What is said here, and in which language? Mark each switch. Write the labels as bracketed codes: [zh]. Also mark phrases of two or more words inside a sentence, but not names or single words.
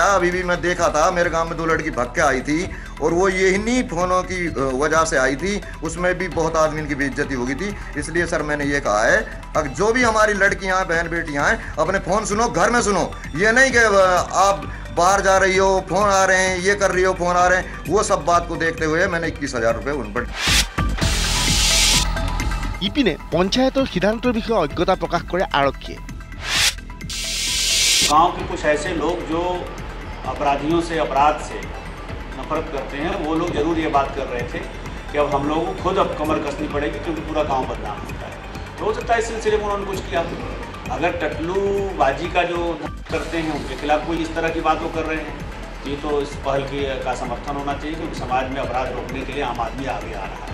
[hi] अभी भी मैं देखा था, मेरे गांव में 2 लड़की भाग के आई थी, और वो यही फ़ोनों की वजह से आई थी, उसमें भी बहुत आदमी की बेइज्जती हो गई थी। इसलिए सर मैंने ये कहा है, अगर जो भी हमारी लड़कियां बहन बेटियां हैं, अपने फ़ोन सुनो, घर में सुनो। ये नहीं कि आप बाहर जा रही हो, फ़ोन आ रहे हैं, ये कर रही हो, फ़ोन आ रहे हैं, वो सब बात को देखते हुए मैंने 21,000 रुपये उन पर। [as] ইপিনে পঞ্চায়তৰ সিদ্ধান্তৰ বিষয়ে অজ্ঞতা প্ৰকাশ কৰে আৰক্ষীয়ে। [hi] गांव के कुछ ऐसे लोग जो अपराधियों से, अपराध से नफरत करते हैं, वो लोग जरूर ये बात कर रहे थे कि अब हम लोगों को खुद अब कमर कसनी पड़ेगी क्योंकि पूरा गांव बदनाम होता है। तो हो सकता है इस सिलसिले में उन्होंने कुछ किया। अगर टटलूबाजी का जो करते हैं उनके खिलाफ कोई इस तरह की बात वो कर रहे हैं, ये तो इस पहल का समर्थन होना चाहिए, क्योंकि समाज में अपराध रोकने के लिए आम आदमी आगे आ रहा है।